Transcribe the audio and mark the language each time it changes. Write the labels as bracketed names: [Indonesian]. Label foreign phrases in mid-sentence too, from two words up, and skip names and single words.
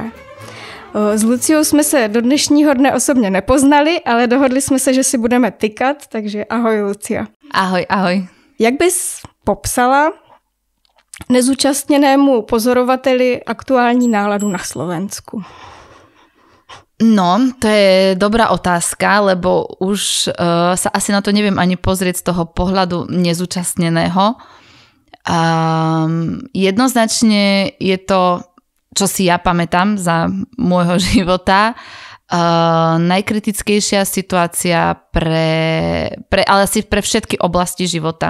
[Czech] S Luciou jsme se do dnešního dne osobně nepoznali, ale dohodli jsme se, že si budeme tykat, takže ahoj Lucia. Ahoj, ahoj. Jak bys popsala nezúčastněnému pozorovateli aktuální náladu na Slovensku? No, [Slovak] to je dobrá otázka, lebo už sa asi na to neviem ani pozrieť z toho pohľadu nezúčastneného. Jednoznačne je to, čo si ja pamätám za môjho života, najkritickejšia situácia ale asi pre všetky oblasti života.